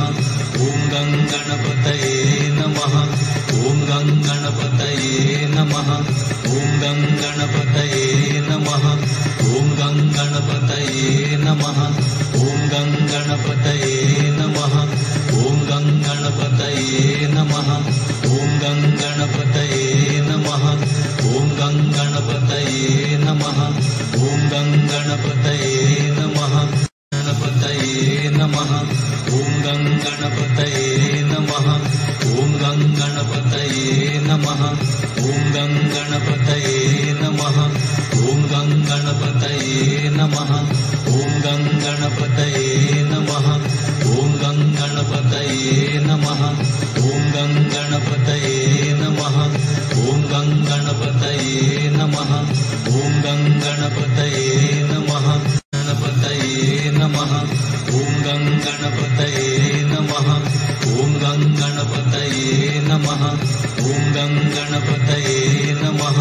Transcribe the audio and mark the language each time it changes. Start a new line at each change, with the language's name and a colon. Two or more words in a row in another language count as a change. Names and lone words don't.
Sanskrit: ॐ गं गणपतये नमः ॐ गं गणपतये नमः ॐ गं गणपतये नमः ॐ गं गणपतये नमः ॐ गं गणपतये नमः ॐ गं गणपतये नमः ॐ गं गणपतये नमः ॐ गं गणपतये नमः ॐ गं गणपतये नमः गणपतये नमः ॐ गं गणपतये नमः ॐ गं गणपतये नमः ಓಂ ಗಂ ಗಣಪತಯೇ ನಮಃ ಓಂ ಗಂ ಗಣಪತಯೇ ನಮಃ ಓಂ ಗಂ ಗಣಪತಯೇ ನಮಃ ಓಂ ಗಂ ಗಣಪತಯೇ ನಮಃ ಓಂ ಗಂ ಗಣಪತಯೇ ನಮಃ ಓಂ ಗಂ ಗಣಪತಯೇ ನಮಃ ಓಂ ಗಂ ಗಣಪತಯೇ ನಮಃ ಗಣಪತಯೇ ನಮಃ ಓಂ ಗಂ ಗಣಪತಯೇ ನಮಃ ಓಂ ಗಂ ಗಣಪತಯೇ ನಮಃ ಓಂ ಗಂ ಗಣಪತಯೇ ನಮಃ